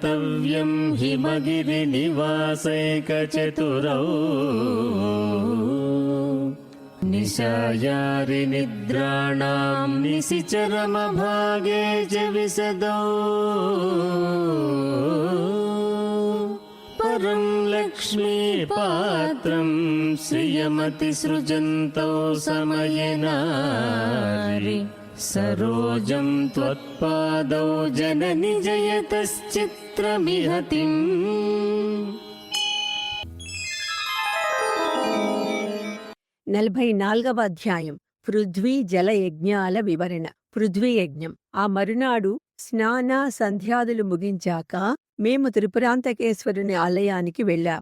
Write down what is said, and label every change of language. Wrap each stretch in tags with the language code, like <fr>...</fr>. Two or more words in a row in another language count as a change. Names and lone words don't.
<sa>गन्तव्यं हिमगिरिनिवासैकचतुरौ निशायारिनिद्राणां निशिचरमभागे च विशदौ परं लक्ष्मीपात्रं श्रियमतिसृजन्तौ समयेनारि सरोजं त्वत्पादौ जननि जयतश्चित्रमिहतिम्।</sa> <te>44వ అధ్యాయం పృథ్వీ జల యజ్ఞాల వివరణ. పృథ్వీ యజ్ఞం. ఆ మరునాడు స్నాన సంధ్యాదులు ముగించాక మేము త్రిపురాంతకేశ్వరుని ఆలయానికి వెళ్ళాం.</te>